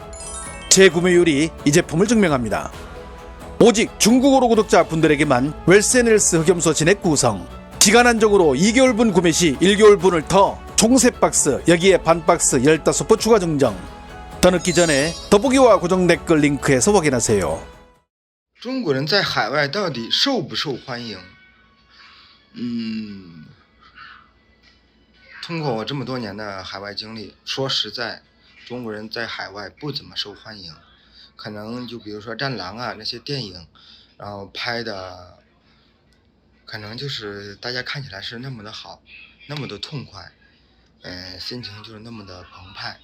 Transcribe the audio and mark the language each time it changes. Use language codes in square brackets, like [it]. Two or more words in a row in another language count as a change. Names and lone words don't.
[ko] 재구매율이 이 제품을 증명합니다. 오직 중국어로 구독자 분들에게만 웰스앤헬스 흑염소 진액 구성. 기간 한정으로 2개월분 구매 시 1개월분을 더 총 3박스, 여기에 반 박스 15보 추가 증정. 더 늦기 전에 더보기와 고정 댓글 링크에서 확인하세요. [zh] 中国人在海外到底受不受欢迎？通过我这么多年的海外经历，说实在，中国人在海外不怎么受欢迎。可能就比如说《战狼》啊那些电影，然后拍的，可能就是大家看起来是那么的好，那么的痛快，心情就是那么的澎湃。